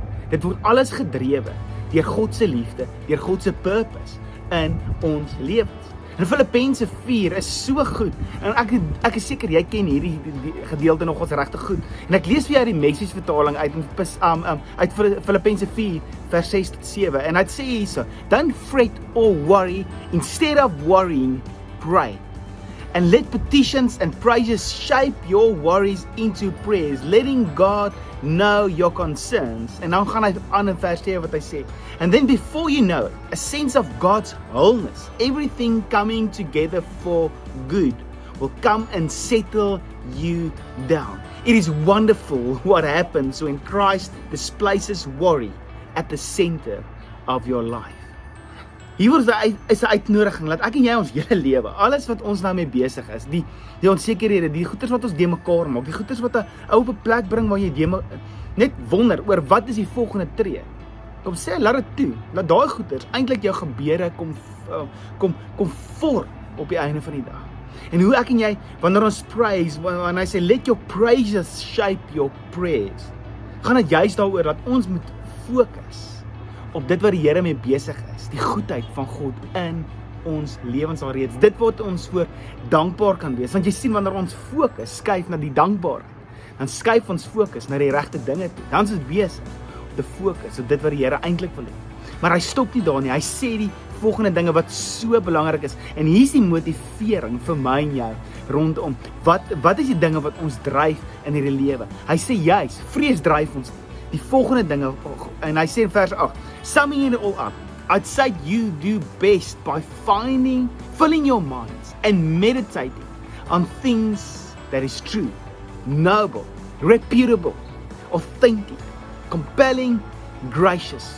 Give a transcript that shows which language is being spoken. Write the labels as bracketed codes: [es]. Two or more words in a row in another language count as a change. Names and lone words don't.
[af] Dit word alles gedrewe deur God se liefde, deur God se purpose in ons lewens. En Filippense 4 is so goed, en ek is seker jy ken hierdie gedeelte nog ons regtig goed. En ek lees vir jou die Message vertaling uit Filippense 4 vers 6 tot 7, en dit sê hierso: [en] Don't fret or worry, instead of worrying, pray. And let petitions and praises shape your worries into prayers, letting God know your concerns. [af] En dan gaan hy aan in vers 7 wat hy sê. [en] And then before you know it, a sense of God's wholeness, everything coming together for good, will come and settle you down. It is wonderful what happens when Christ displaces worry at the center of your life. [af] Hier is 'n uitnodiging, dat ek en jy ons hele lewe, alles wat ons nou mee besig is, die onsekerhede, die goeters wat ons de mekaar maak, die goeters wat 'n ou op 'n plek bring waar jy net wonder oor wat is die volgende tree. Kom sê, laat dit toe, laat daai goeters eintlik jou gebeure kom vorm op die einde van die dag. En hoe ek en jy, wanneer ons praise, wanneer hy sê, [en] let your praises shape your prayers, [af] gaan dit juist daaroor dat ons moet fokus op dit wat die Here mee besig is, die goedheid van God in ons lewens alreeds, dit wat ons voor dankbaar kan wees, want jy sien, wanneer ons fokus skuif na die dankbaarheid, dan skuif ons fokus na die regte dinge toe, dan is dit besig om te fokus op dit wat die Here eintlik wil hê. Maar hy stop nie daar nie, hy sê die volgende dinge wat so belangrik is, en hier is die motivering vir my en jou, rondom, wat is die dinge wat ons dryf in hierdie lewe? Hy sê juist, vrees dryf ons nie. Die volgende dinge, en hy sê in vers 8, [en] summing it all up, I'd say you do best by filling your minds and meditating on things that is true, noble, reputable, authentic, compelling, gracious.